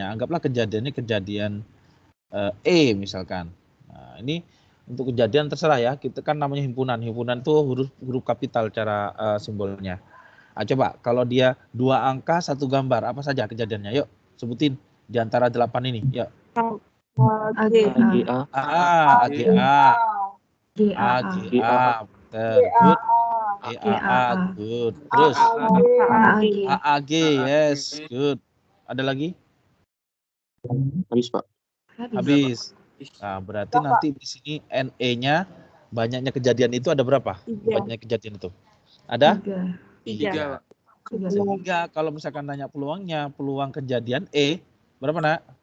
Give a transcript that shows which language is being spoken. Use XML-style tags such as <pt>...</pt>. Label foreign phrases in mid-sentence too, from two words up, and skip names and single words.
<id>Anggaplah kejadiannya kejadian E misalkan. Nah, ini untuk kejadian terserah ya. Kita kan namanya himpunan. Himpunan tuh huruf kapital cara simbolnya. Nah, coba kalau dia dua angka satu gambar, apa saja kejadiannya? Yuk sebutin di antara 8 ini. Yuk. A. G. AGA. AGA. G. A. AGA. Good. GAA. Good. Terus A. G. AAG.</id> <en>Yes. Good.</en> <id>Ada lagi? Habis, Pak. Habis. Nah, berarti nanti di sini NE-nya banyaknya kejadian itu ada berapa? Banyaknya kejadian itu. Ada? 3. 3. Sehingga kalau misalkan nanya peluangnya, peluang kejadian E berapa, Nak?</id>